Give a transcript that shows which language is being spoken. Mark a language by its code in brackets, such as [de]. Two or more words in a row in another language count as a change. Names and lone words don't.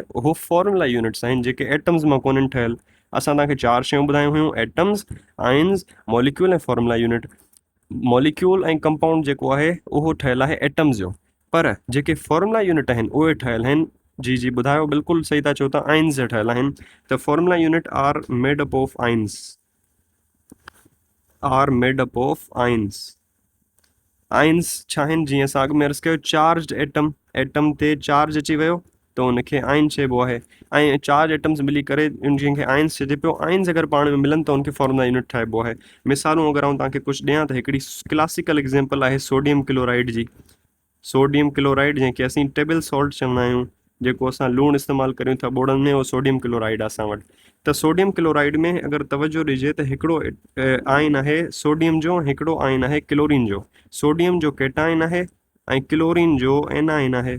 [sd] उहो [en] formula units [sd] आहिनि जेके एटम्स मां कोन्हनि ठहियलु। असां तव्हांखे 4 शयूं ॿुधायूं हुयूं, एटम्स, आइंस, मॉलिक्यूल ऐं [en] formula unit. [sd] मॉलिक्यूल ऐं कंपाउंड जेको आहे उहो ठहियलु आहे एटम्स जो, पर जेके [en] formula unit [sd] आहिनि उहे ठहियलु आहिनि, जी जी ॿुधायो, बिल्कुलु सही था चओ था, आइंस जा ठहियलु आहिनि। [en] त formula unit are made up of ions, [sd] आइंस छा आहिनि? जीअं असां अॻु में अर्ज़ु कयो, [en] charge atom [sd] ते चार्ज अची वियो त उनखे आइन चइबो आहे, ऐं [en] charge atoms [sd] मिली करे जंहिंखे आइंस चइजे पियो। आइंस अगरि पाण में मिलनि त उनखे [en] formula unit [sd] ठाहिबो आहे। मिसालूं अगरि आउं तव्हांखे कुझु ॾियां त हिकिड़ी [en] classical example [sd] आहे [en] sodium chloride [sd] जी। [en] sodium chloride, [sd] जंहिंखे असीं [en] table salt [sd] चवंदा आहियूं, जेको असां लूणु इस्तेमालु करियूं था ॿोड़नि में, उहो [en] sodium chloride [sd] आहे असां वटि। त [en] sodium chloride [sd] में अगरि तवजो ॾिजे त हिकिड़ो आयन आहे सोडियम जो, हिकिड़ो आयन आहे क्लोरीन जो। सोडियम जो केटाइन आहे ऐं क्लोरीन जो एनाइन आहे।